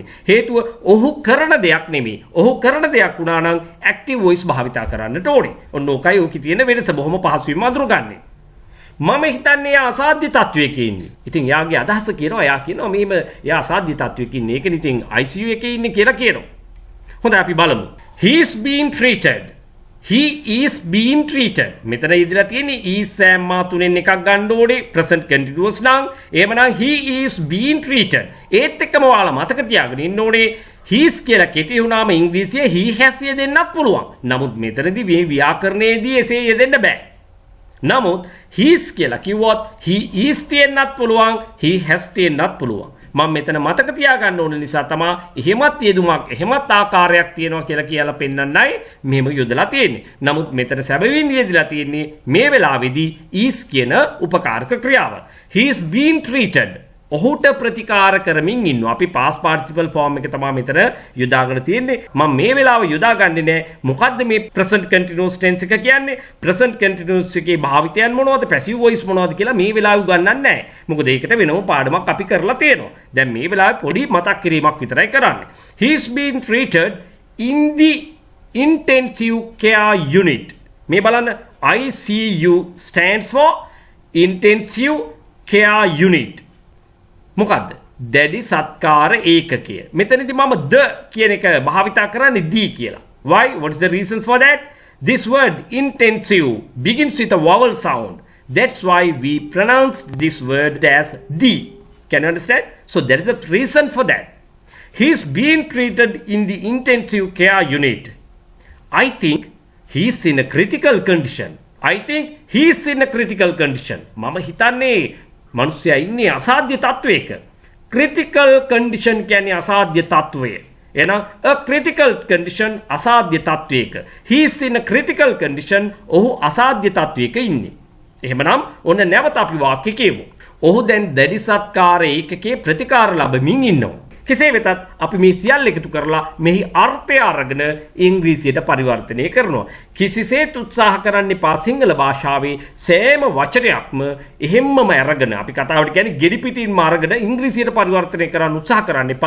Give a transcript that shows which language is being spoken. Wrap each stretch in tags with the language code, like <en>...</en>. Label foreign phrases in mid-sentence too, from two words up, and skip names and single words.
<si>හේතුව ඔහු කරන දෙයක් නෙමෙයි. ඔහු කරන දෙයක් වුණා නම්</si> <en>active voice</en> <si>භාවිතා කරන්නට ඕනේ. ඔන්න ඕකයි ඕකේ තියෙන වෙනස. බොහොම පහසුවෙන් අඳුරගන්නේ. මම හිතන්නේ එයා අසාධ්‍ය තත්වයක ඉන්නේ. ඉතින් එයාගේ අදහස කියනවා එයා කියනවා මෙහෙම එයා අසාධ්‍ය තත්වයක ඉන්නේ. ඒකනේ ඉතින් ICU එකේ ඉන්නේ කියලා කියනවා. හොඳයි අපි බලමු.</si> <en>He is being treated. He is being treated.</en> <si>මෙතන ඉදලා තියෙන්නේ is සෑම්මා තුනෙන් එකක් ගන්න ඕනේ.</si> <en>present continuous</en> <si>නම් එහෙමනම්</si> <en>he is being treated.</en> <si>ඒත් එක්කම ඔයාලා මතක තියාගෙන ඉන්න ඕනේ</si> <en>he is</en> <si>කියලා කෙටි වුණාම ඉංග්‍රීසියේ</si> <en>he has</en> <si>යෙදෙන්නත් පුළුවන්. නමුත් මෙතනදී මේ ව්‍යාකරණයේදී එසේ යෙදෙන්න බෑ. නමුත් he's කියලා කිව්වොත්</si> <en>he is</en> <si>තියෙන්නත් පුළුවන්</si> <en>he has</en> <si>තියෙන්නත් පුළුවන්. මම මෙතන මතක තියාගන්න ඕන නිසා තමයි එහෙමත් යෙදුමක් එහෙමත් ආකාරයක් තියෙනවා කියලා පෙන්වන්නයි මෙහෙම යොදලා තියෙන්නේ. නමුත් මෙතන සැබවින් යෙදලා තියෙන්නේ මේ වෙලාවේදී is කියන උපකාරක ක්‍රියාව.</si> <en>he is being treated.</en> <si>ඔහුට ප්‍රතිකාර කරමින් ඉන්නවා. අපි</si> <en>past participle form</en> <si>එක තමයි මෙතන යොදාගෙන තියෙන්නේ. මම මේ වෙලාව යොදාගන්නේ නැහැ. මොකද්ද මේ</si> <en>present continuous tense</en> <si>එක කියන්නේ?</si> <en>present continuous</en> <si>එකේ භාවිතයන් මොනවද?</si> <en>passive voice</en> <si>මොනවද කියලා මේ වෙලාව උගන්වන්නේ නැහැ. මොකද ඒකට වෙනම පාඩමක් අපි කරලා තියෙනවා. දැන් මේ වෙලාවේ පොඩි මතක් කිරීමක් විතරයි කරන්නේ.</si> <en>He is being treated in the intensive care unit.</en> <si>මේ බලන්න</si> <en>ICU stands for intensive care unit.</en> <si>මොකද්ද? දැඩි සත්කාර ඒකකය. මෙතනදී මම the කියන එක භාවිතා කරන්නේ the කියලා. Why?</si> <en>What is the reasons for that? This word intensive begins with a vowel sound. That's why we pronounce this word as the. Can you understand? So there is a reason for that. He is being treated in the intensive care unit. I think he is in a critical condition. I think he is in a critical condition.</en> <si>මම හිතන්නේ මනුස්සයා ඉන්නේ අසාධ්‍ය තත්වයක.</si> <en>critical condition</en> <si>කියන්නේ අසාධ්‍ය තත්වය. එහෙනම්</si> <en>a critical condition</en> <si>අසාධ්‍ය තත්වයක.</si> <en>he is in a critical condition.</en> <si>ඔහු අසාධ්‍ය තත්වයක ඉන්නේ. එහෙමනම් ඔන්න නැවත අපි වාක්‍ය කියමු. ඔහු දැන් දැඩි සත්කාර ඒකකේ ප්‍රතිකාර ලැබමින් ඉන්නවා. කෙසේ වෙතත් අපි මේ සියල්ල එකතු කරලා මෙහි අර්ථය අරගෙන ඉංග්‍රීසියට පරිවර්තනය කරනවා. කිසිසේත් උත්සාහ කරන්න එපා සිංහල භාෂාවේ සෑම වචනයක්ම එහෙම්මම අරගෙන අපි කතාවට කියන්නේ ගෙඩි පිටින්ම අරගෙන ඉංග්‍රීසියට පරිවර්තනය කරන්න උත්සාහ කරන්න එපා.</si>